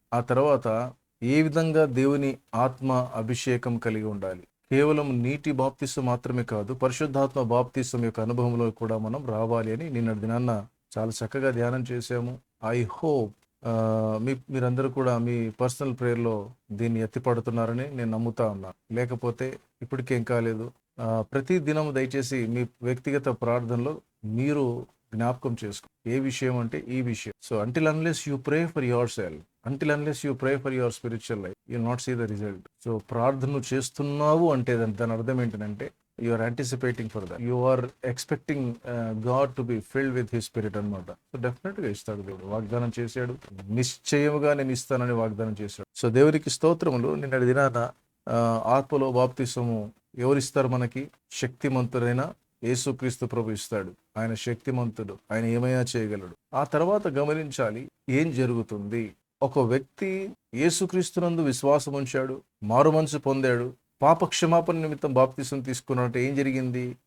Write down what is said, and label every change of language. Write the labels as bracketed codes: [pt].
[te] ఆ తర్వాత ఏ విధంగా దేవుని ఆత్మ అభిషేకం కలిగి ఉండాలి, కేవలం నీటి బాప్తిసం మాత్రమే కాదు, పరిశుద్ధాత్మ బాప్తిసం యొక్క అనుభవంలో కూడా మనం రావాలి అని నిన్న దినాన్న చాలా చక్కగా ధ్యానం చేశాము. [en] I hope [te] మీరందరూ కూడా మీ పర్సనల్ ప్రేయర్లో దీన్ని ఎత్తిపడుతున్నారని నేను నమ్ముతా ఉన్నాను. లేకపోతే ఇప్పటికేం కాలేదు. ప్రతి దినం దయచేసి మీ వ్యక్తిగత ప్రార్థనలో మీరు జ్ఞాపకం చేసుకో. ఏ విషయం అంటే ఈ విషయం. [en] So until unless you pray for yourself, until unless you pray for your spiritual life, you will not see the result. [te] So ప్రార్థన చేస్తున్నావు అంటే దాని అర్థం ఏంటంటే [en] you are anticipating for that, you are expecting God to be filled with his spirit [te] అన్నమాట. So definite గా ఇస్తాడు దేవుడు. వాగ్దానం చేశాడు, నిశ్చయముగా నేను ఇస్తానని వాగ్దానం చేశాడు. సో దేవునికి స్తోత్రములు. నిన్న దినాన ఆత్మలో బాప్తిసము ఎవరిస్తారు మనకి? శక్తిమంతుడైన యేసుక్రీస్తు ప్రభు ఇస్తాడు. ఆయన శక్తిమంతుడు, ఆయన ఏమైనా చేయగలడు. ఆ తర్వాత గమనించాలి ఏం జరుగుతుంది. ఒక వ్యక్తి యేసుక్రీస్తునందు విశ్వాసం ఉంచాడు, మారుమనసు పొందాడు, పాప క్షమాపణ నిమిత్తం బాప్తిసం తీసుకున్నట్టు ఏం జరిగింది?